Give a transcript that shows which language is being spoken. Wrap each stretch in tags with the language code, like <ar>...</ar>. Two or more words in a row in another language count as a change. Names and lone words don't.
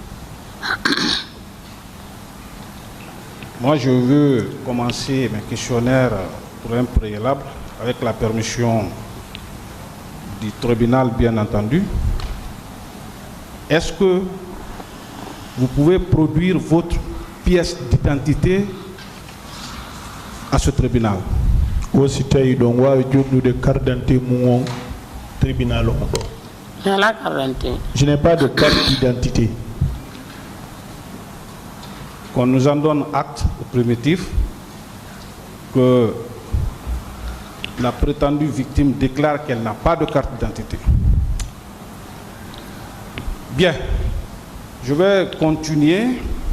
<fr>Moi, je veux commencer mes questionnaires pour un préalable, avec la permission du tribunal, bien entendu. Est-ce que vous pouvez produire votre pièce d'identité à ce tribunal?</fr> <ff>Aussi tawi ɗon wawi joddude</ff> <fr>carte d'identité</fr> <ff>mum tribunal on ɗo.</ff> <fr>Je n'ai pas de carte d'identité. Qu'on nous en donne acte au primitif que la prétendue victime déclare qu'elle n'a pas de carte d'identité. Bien, je vais continuer.</fr>